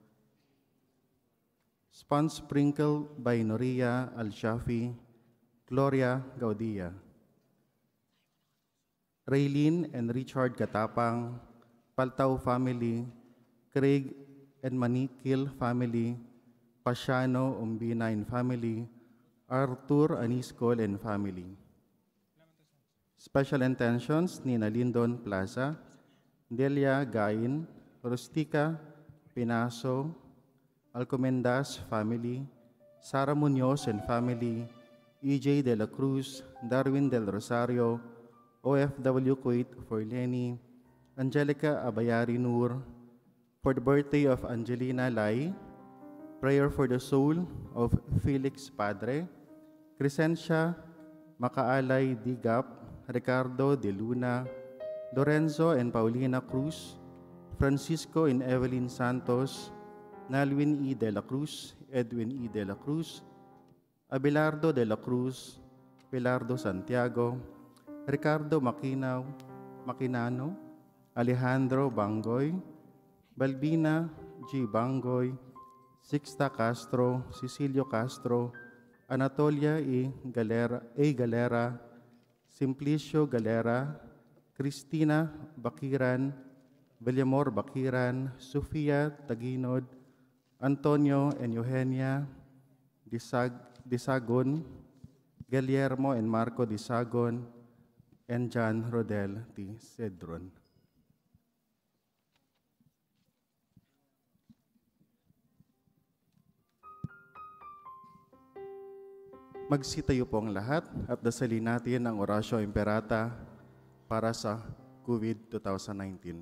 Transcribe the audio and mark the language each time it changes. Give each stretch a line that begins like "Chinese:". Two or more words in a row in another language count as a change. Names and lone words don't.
English: Sponge Sprinkle by Noria Al-Shafi, Gloria Gaudia, Raylene and Richard Katapang, Paltao family, Craig and Manikil family, Pasiano Umbina and family, Arthur Aniscol and family. Special intentions Nina Lindon Plaza, Delia Gain, Rustica Pinaso, Alcomendas family, Sara Munoz and family, EJ De La Cruz, Darwin Del Rosario, OFW Kuwait for Lenny, Angelica Abayari Nur, for the birthday of Angelina Lai, prayer for the soul of Felix Padre, Crescencia Makaalay Digap, Ricardo De Luna, Lorenzo and Paulina Cruz, Francisco and Evelyn Santos, Nalwin E. De La Cruz, Edwin E. De La Cruz, Abelardo De La Cruz, Pilardo Santiago, Ricardo Maquinano, Alejandro Bangoy, Balbina G. Bangoy, Sixta Castro, Cecilio Castro, Anatolia Galera, Simplicio Galera, Cristina Bakiran, Villamor Bakiran, Sofia Taginod, Antonio and Eugenia Disagon, Guillermo and Marco Disagon, and John Rodel T. Cedron.
Filipino: Magsitayo po ang lahat at dasalin natin ang Oratio Imperata para sa COVID 2019.